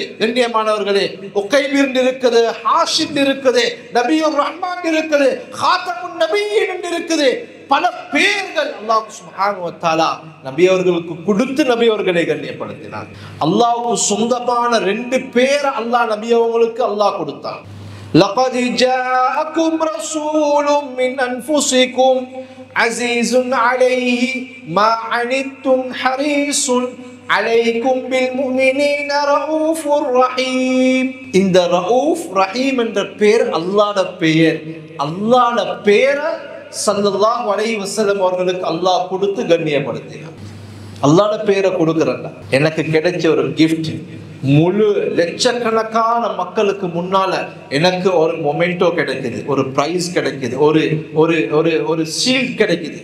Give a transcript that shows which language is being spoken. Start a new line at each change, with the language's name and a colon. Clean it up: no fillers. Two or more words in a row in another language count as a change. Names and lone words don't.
Tamil: கண்ணியமானவர்களே, உகைபீர் இருக்குது, ஹாஷிம் இருக்குது, நபியுர் ரஹ்மான் இருக்குது, காத்தமுன் நபியீன் என்று இருக்குது. பல பெயர்கள் அல்லாஹ்
Arabic: سبحانه وتعالى
Tamil: நபி அவர்களுக்கு கொடுத்து நபி அவர்களை கண்ணியப்படுத்தினார். அல்லாஹ்வுக்கு சொந்தமான 2 பேர் அல்லாஹ் நபி அவர்களுக்கு அல்லாஹ் கொடுத்தான்.
Arabic: لقد جاءكم رسول من أنفسكم عزيز عليه ما عنتم حريص عليكم بالمؤمنين رؤوف رحيم.
Tamil: இந்த ரഊஃப் ரஹீம் என்ற பெயர் அல்லாஹ்வுடைய பெயர். அல்லாஹ்வுடைய பெயரை
Arabic: صلى الله عليه وسلم
Tamil: அவர்களுக்கு அல்லாஹ் கொடுத்து கண்ணியப்படுத்தினார். அல்லாஹ்வுடைய பெயரை கொடுக்கறேன்டா எனக்கு கிடைச்ச ஒரு கிஃப்ட். முழு லட்சக்கணக்கான மக்களுக்கு முன்னால எனக்கு ஒரு மொமெண்டோ கிடைக்குது, ஒரு பிரைஸ் கிடைக்குது, ஒரு ஒரு ஒரு ஒரு ஷீல்ட் கிடைக்குது.